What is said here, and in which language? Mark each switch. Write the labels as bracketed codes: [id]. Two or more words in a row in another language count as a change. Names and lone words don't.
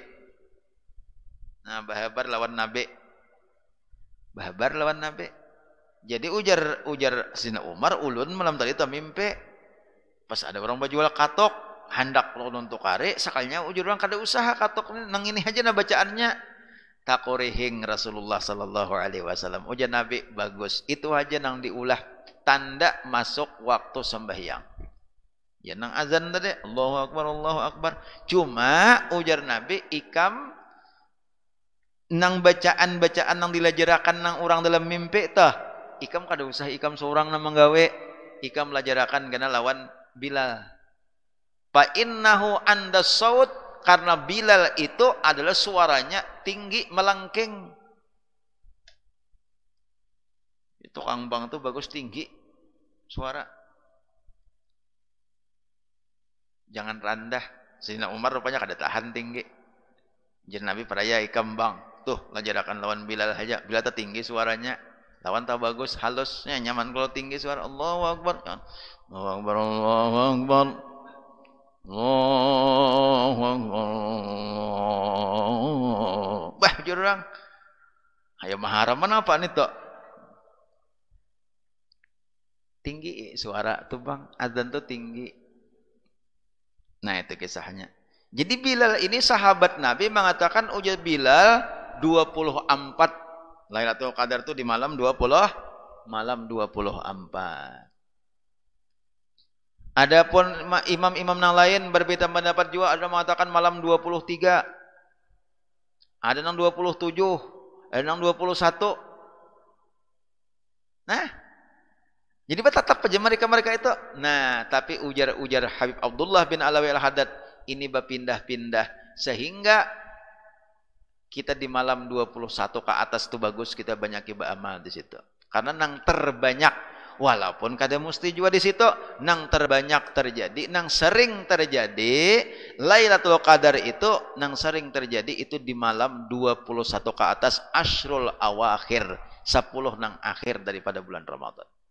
[bjn] Nah bahabar lawan Nabi jadi ujar Sayyidina Umar ulun malam tadi mimpi pas ada orang bajual katok hendak ulun tukari sakalinya ujar orang kada usaha katok nang ini aja nah bacaannya takorihing Rasulullah [ar] sallallahu alaihi wasallam [bjn] ujar Nabi bagus itu aja nang diulah tanda masuk waktu sembahyang ya nang azan tadi [ar] Allahu Akbar [bjn] cuma ujar Nabi ikam nang bacaan nang dilajarakan nang orang dalam mimpi tah ikam kada usah ikam seorang nang menggawe ikam lajarakan kana lawan Bilal [ar] fa innahu anda saut [bjn] karena Bilal itu adalah suaranya tinggi melengking. Itu Kang Bang tuh bagus tinggi suara. Jangan rendah. Sayyidina Umar rupanya kada tahan tinggi. Jadi Nabi peraya ikam Bang. Tuh lajarakan lawan Bilal aja. Bilal tuh tinggi suaranya. Lawan tak bagus halusnya nyaman kalau tinggi suara [ar] Allahu Akbar. Allahu Akbar Allahu Akbar. Allahu Akbar. [bjn] Bah jurang. Hayo maharaman apa nih toh? Tinggi suara tuh Bang. Adzan tuh tinggi. Nah itu kisahnya. Jadi Bilal ini sahabat Nabi mengatakan ujar Bilal 24 Lailatul Qadar tuh di malam 24. [id] Adapun imam-imam yang lain berbeda pendapat juga ada mengatakan malam 23. Ada yang 27, ada yang 21. [bjn] Nah, jadi tetap aja mereka itu. Nah, tapi ujar Habib Abdullah bin Alawi Al-Haddad ini berpindah-pindah sehingga kita di malam 21 ke atas itu bagus kita banyak beramal di situ. Karena nang terbanyak walaupun kada mesti juga di situ nang terbanyak terjadi, nang sering terjadi Lailatul Qadar itu nang sering terjadi itu di malam 21 ke atas [ar] asyrul awakhir, [bjn] 10 nang akhir daripada bulan Ramadan.